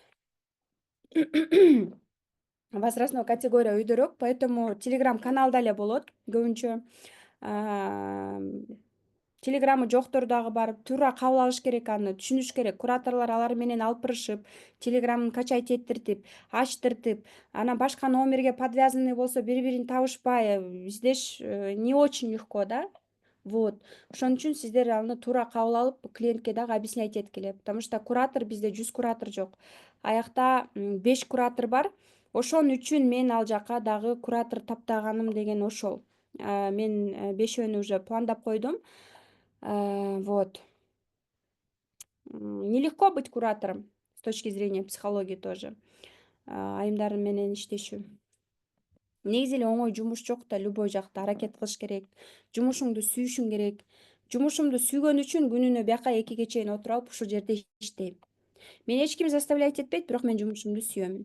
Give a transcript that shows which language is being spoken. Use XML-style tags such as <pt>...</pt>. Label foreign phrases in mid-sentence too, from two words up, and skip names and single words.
<ru>Возрастной категория</ru> <ky>өйдөрөөк, поэтому Telegram каналда эле болот көбүнчө. Телеграмы жоктор дагы барып туура кабыл алыш керек, аны түшүнүш керек. Кураторлор алар менен алыптырышып, Телеграмын качать эттиртип, ачтыртып, анан башка номерге подвязанный болсо бири-бирин табышпай издеш</ky> <ru>не очень легко</ru> <ky>да. Вот. Ошон үчүн сиздер аны туура кабыл алып, клиентке дагы объяснять эткиле.</ky> <ru>Потому что</ru> <ky>куратор бизде 100 куратор жок. Аякта 5 куратор бар. Ошон үчүн мен ал жака дагы куратор таптаганым деген ошол. Мен 5өөнү уже пландап койдум. Вот.</ky> <ru>Нелегко быть куратором с точки зрения психологии тоже.</ru> <ky>Айымдар менен иштешүү. Негизи эле оңой жумуш жок да, любой жакта аракет кылыш керек. Жумушуңду сүйүшүң керек. Жумушумду сүйгөн үчүн күнүнө бияка 2ге чейин отуруп алып ушул жерде иштейм. Мен эч ким заставлять этпейт, бирок мен жумушумду сүйөмүн.</ky>